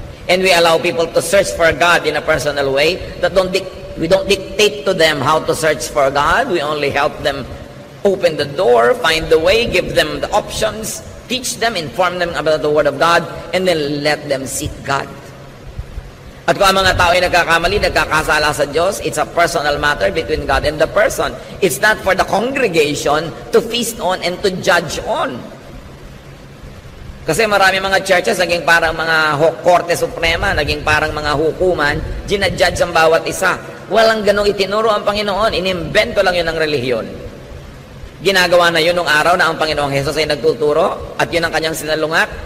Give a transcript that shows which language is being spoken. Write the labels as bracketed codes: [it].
[en] And we allow people to search for God in a personal way. We don't dictate to them how to search for God. We only help them open the door, find the way, give them the options, teach them, inform them about the Word of God, and then let them seek God. [tl] At kung ang mga tao ay nagkakamali, nagkakasala sa Diyos, [en] it's a personal matter between God and the person. It's not for the congregation to feast on and to judge on. [tl] Kasi marami mga churches, naging parang mga Korte Suprema, naging parang mga hukuman, ginajudge ang bawat isa. Walang ganong itinuro ang Panginoon, inimbento lang yun ng relihiyon. Ginagawa na yun nung araw na ang Panginoong Jesus ay nagtuturo at yun ang kanyang sinalungat.